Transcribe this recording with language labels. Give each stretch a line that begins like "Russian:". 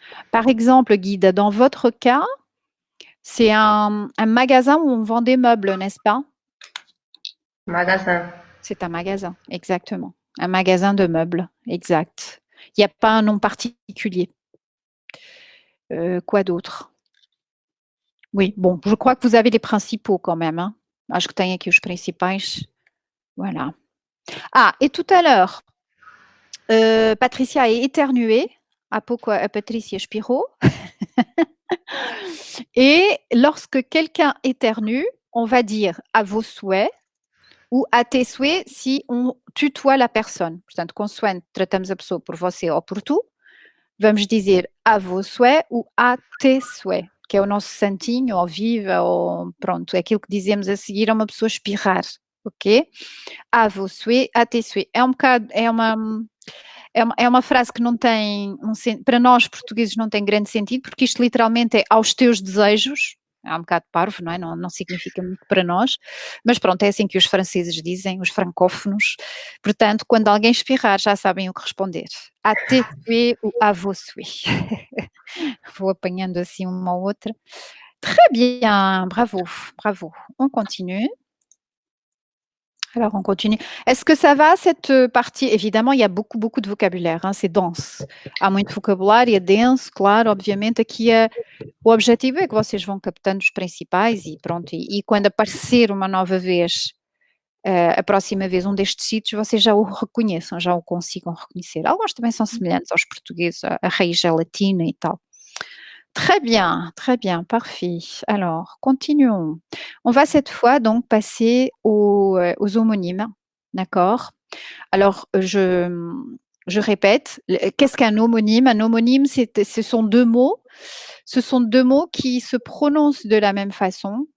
French: Par exemple, Guide, dans votre cas, c'est un magasin où on vend des meubles, n'est-ce pas? Magasin. C'est un magasin, exactement. Un magasin de meubles, exact. Il n'y a pas un nom particulier. Quoi d'autre? Oui, bon, je crois que vous avez les principaux quand même. Hein?
Portuguese: Acho que tem aqui os principais.
French: Voilà. Ah, et tout à l'heure, Patricia a éternué.
Portuguese: Há pouco a Patrícia espirrou.
French: Et lorsque quelqu'un éternue, on va dire à vos souhaits ou à tes souhaits si on tutoie la personne.
Portuguese: Portanto, consoante tratamos a pessoa por você ou por tu, vamos dizer
French: à vos souhaits ou à tes souhaits,
Portuguese: que é o nosso santinho, ou viva, ou pronto, é aquilo que dizemos a seguir a uma pessoa espirrar, ok?
French: À vos souhaits, à tes souhaits.
Portuguese: É um bocado, é uma frase que não tem, para nós portugueses não tem grande sentido, porque isto literalmente é aos teus desejos. É um bocado parvo, não é? Não significa muito para nós, mas pronto, é assim que os franceses dizem, os francófonos. Portanto, quando alguém espirrar, já sabem o que responder. À tes souhaits ou à vos souhaits. Vou apanhando assim uma ou outra.
French: Très bien, bravo, bravo. On continue. Alors, on continue. Est-ce que ça va, cette partie? Évidemment, il y a beaucoup de vocabulaire, hein, c'est dense.
Portuguese: Há muito vocabulário, é denso, claro, obviamente. Aqui o objetivo é que vocês vão captando os principais e pronto. E quando aparecer uma nova vez, a próxima vez, um destes sítios, vocês já o reconheçam, já o consigam reconhecer. Alguns também são semelhantes aos portugueses, a raiz é latina e tal.
French: Très bien, parfait. Alors, continuons. On va cette fois donc passer aux homonymes, d'accord? Alors, je répète, qu'est-ce qu'un homonyme? Un homonyme, ce sont deux mots. Ce sont deux mots qui se prononcent de la même façon.